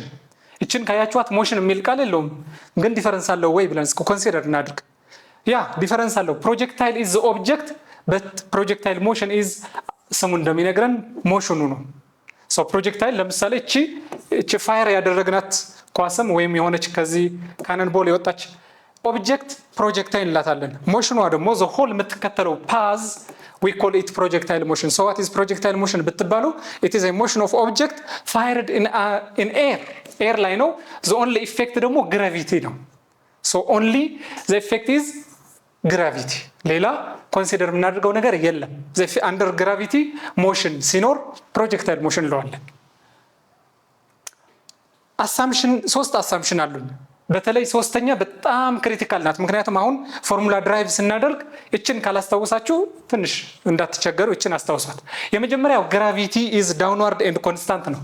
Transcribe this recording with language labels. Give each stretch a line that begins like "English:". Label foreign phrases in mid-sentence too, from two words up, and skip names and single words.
Amharic: እችን ካያችኋት ሞሽን የሚል ቃል የለውም፣ ግን ዲፈረንስ አለው ወይ ብለን ኮንሲደር እናድርግ። ያ ዲፈረንስ አለው።
English: projectile is the object but projectile motion is
Amharic: ስሙ እንደሚነግረን ሞሽኑ ነው። ሶ ፕሮጀክታይል ለምሳሌ እቺ ፋየር ያደረግናት ኳስም ወይም የሆነች ከዚህ
English: cannon ball
Amharic: የወጣች ኦብጀክት ፕሮጀክታይል እንላታለን። ሞሽኗ ደግሞ
English: the whole
Amharic: የምትከተለው ፓዝ
English: we call it projectile motion. So what is projectile motion ብትባሉ it is a motion of object fired in air
Amharic: ላይ ነው።
English: the only effect ደግሞ gravity ነው። so only the effect is gravity።
Amharic: ሌላ ኮንሲደር የምናደርገው ነገር የለም።
English: under gravity motion ሲኖር projectile motion እንለዋለን።
Amharic: ሶስት አሳምፕሽን አሉን። በተለይ ሶስተኛ በጣም ክሪቲካል ናት። ምክንያቱም አሁን
English: formula derive
Amharic: ስናደርግ እችን ካላስታወሳችሁ ትንሽ እንዳትቸገሩ እችን አስታውሷት። የመጀመሪያው
English: gravity is downward and constant
Amharic: ነው።